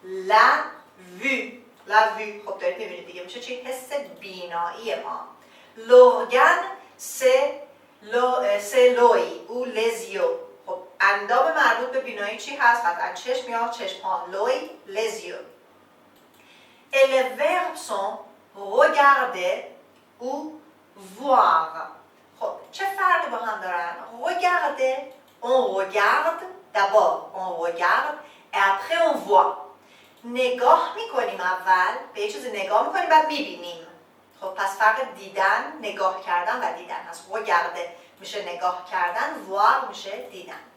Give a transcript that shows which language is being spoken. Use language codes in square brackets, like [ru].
[fr] La vue [fa] خب دارید میبینید دیگه میشه چی؟ حس بینایی ما. [fr] لورگن c'est l'œil ou les yeux. [fa] خب اندام مربوط به بینایی چی هست؟ قطعا چشم یا چشمان. [fr] l'œil, les yeux. Et les verbes sont regarder ou voir. [fa] خب چه فرقی با هم دارن؟ [fr] regarder, on regarde d'abord, on regarde et après on voit. [fa] نگاه میکنیم اول، به یه چیزی نگاه میکنیم بعد میبینیم. خب پس فرق دیدن، نگاه کردن و دیدن هست. regarder میشه نگاه کردن، voir میشه دیدن.